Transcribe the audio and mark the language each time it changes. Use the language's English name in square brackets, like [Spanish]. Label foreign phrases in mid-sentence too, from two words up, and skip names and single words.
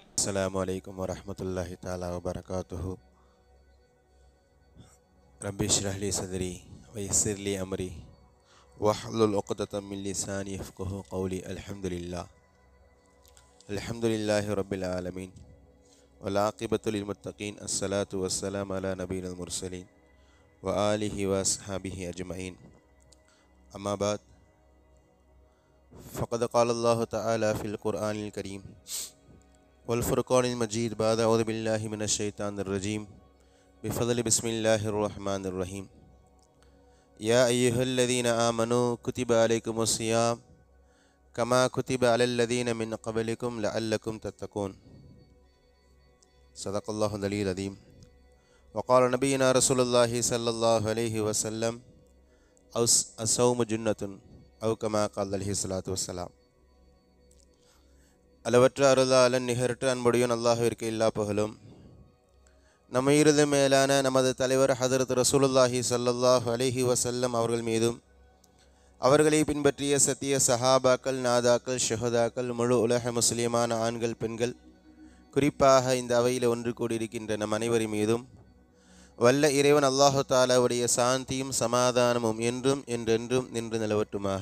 [Arabic] السلام عليكم ورحمة الله تعالى وبركاته. رب اشرح لي صدري ويسر لي أمري واحلل عقدة من لساني يفقهوا قولي. الحمد لله رب العالمين والعاقبة للمتقين. الصلاة والسلام على نبي المرسلين و آله و أصحابه أجمعين. أما بعد. فقد قال الله تعالى في القرآن الكريم والفرقان المجيد بعد أعوذ بالله من الشيطان الرجيم بفضل بسم الله الرحمن الرحيم. يا أيها الذين آمنوا كتب عليكم الصيام كما كتب على الذين من قبلكم لعلكم تتقون. صدق الله العلي العظيم. وقال نبينا رسول الله صلى الله عليه وسلم الصوم جنة أو كما قال عليه الصلاة والسلام. [Tamil] அளவற்ற அருளாளன் நிகரற்ற அன்புடையன் அல்லாஹ்விற்கு எல்லா புகழும். நம்ம இறுதி மேலான நமது தலைவர் ஹதரத் [Arabic] رسول الله صلى الله عليه وسلم [Tamil] அவர்கள் மீதும் அவர்களை பின்பற்றிய சத்திய சஹாபாக்கள், நாதாக்கள், ஷுஹதாக்கள், முழு உலக முஸ்லிமான ஆண்கள், பெண்கள், குறிப்பாக இந்த அவையில் ஒன்று கூடியிருக்கின்ற நம் அனைவரின் மீதும் வல்ல இறைவன் அல்லாஹு தாலாவுடைய சாந்தியும் சமாதானமும் என்றும் என்றென்றும் நின்று நிலவட்டுமாக.